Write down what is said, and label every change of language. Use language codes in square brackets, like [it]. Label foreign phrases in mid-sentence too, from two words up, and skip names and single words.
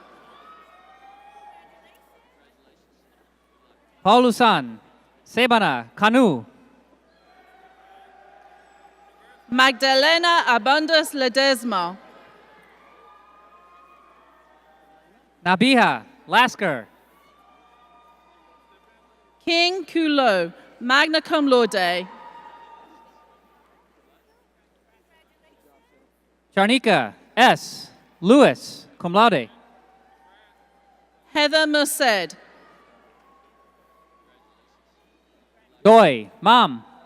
[en] Paulusan Sebana Kanu. Magdalena Abundus Ledesma. Nabiha Lasker. King Kulo, [la] magna cum laude. [en] Charnika S. Lewis, [la] cum laude. [en] Heather Merced. Doi Mam.